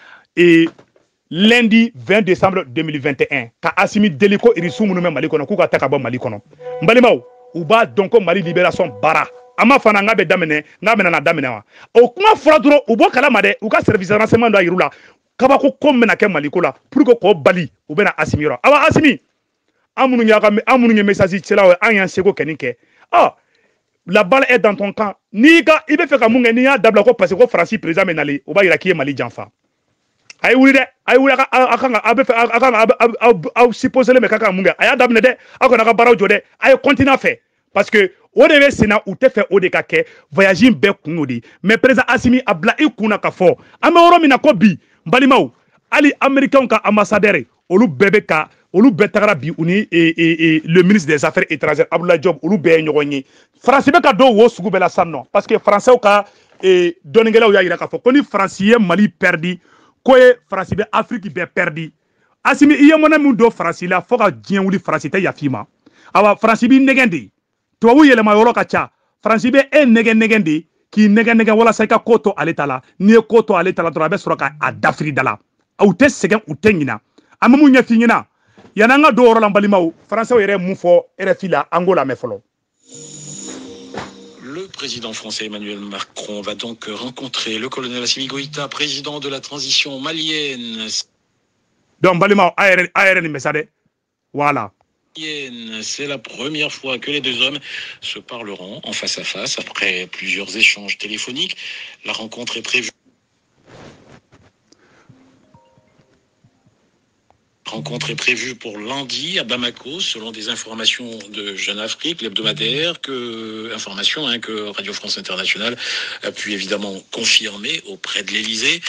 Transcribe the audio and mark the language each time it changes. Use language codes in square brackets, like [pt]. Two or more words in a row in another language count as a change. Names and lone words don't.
[bm] lundi 20 décembre 2021 ka Assimi deli ko irisiw minnu bɛ Mali kɔnɔ k'u ka ta ka bɔ Mali kɔnɔ n balimaw u b'a dɔn ko Mali libération baara a ma fana n k'a bɛ daminɛ n k'a bɛna na daminɛ wa o kuma fɔra dɔrɔn u bɔ kalama dɛ u ka [fr] service de renseignement [bm] dɔ yir'u la kabako ko bɛna kɛ Mali ko la [fr] pour que [bm] k'o bali u bɛna Assimi yɔrɔ awa Assimi an minnu ye message cilaw ye an y'an seko kɛ nin kɛ la [fr] balle est dans ton camp [bm] n'i ka i bɛ fɛ ka mun kɛ n'i y'a dabila ko [fr] parce que [bm] ko Faransi président bɛ nalen o b'a yira k'i ye Mali janfa a ye wuli dɛ a ye wuli a kan aw supposé bɛ k'a kan mun kɛ a y'a daminɛ dɛ aw kana ka baaraw jɔ dɛ a ye continuer a fɛ [fr] parce que [bm] o de bɛ senna u tɛ fɛ o de ka kɛ voyage in bɛɛ kun y'o de ye [fr] mais président [bm] Assimi a bila i kun na ka fɔ an bɛ yɔrɔ min na ko bi n balimaw hali américains ka ambassadeur olu bɛɛ bɛ ka olu bɛɛ tagara bi u ni [fr] le ministre des affaires étrangères [bm] Abdoulaye Diop olu bɛɛ ye ɲɔgɔn ye Faransi bɛ ka don wo sugu bɛɛ la sisan nɔ [fr] parce que [bm] Français ka dɔnnikɛlaw y'a jira k'a fɔ ko ni Faransi ye Mali perdi ko ye Faransi bɛ Afrique bɛɛ perdi Assimi i ye mɔnɛ min don Faransi la fo ka diɲɛ wuli Faransi tɛ yafa i ma awa Faransi b'i nɛgɛn de tubabu yɛlɛma yɔrɔ ka ca Faransi bɛ e nɛgɛn de k'i nɛgɛn walasa i ka ko to ale ta la n'i ye ko to ale ta la dɔrɔn a bɛ sɔrɔ k'a dafiri da la u tɛ sɛgɛn u tɛ ɲina an bɛ mun ɲɛf'i ɲɛna yan'an ka don o yɔrɔ la n balimaw Français yɛrɛ mun fɔ RFI la an k'o lamɛn fɔlɔ. [fr] Le président français Emmanuel Macron va donc rencontrer le colonel Assimi Goïta, président de la transition malienne. Donc, Balima, ARN message. Voilà. C'est la première fois que les deux hommes se parleront en face à face après plusieurs échanges téléphoniques. La rencontre est prévue. Rencontre est prévue pour lundi à Bamako, selon des informations de Jeune Afrique, l'hebdomadaire, information que Radio France Internationale a pu évidemment confirmer auprès de l'Élysée.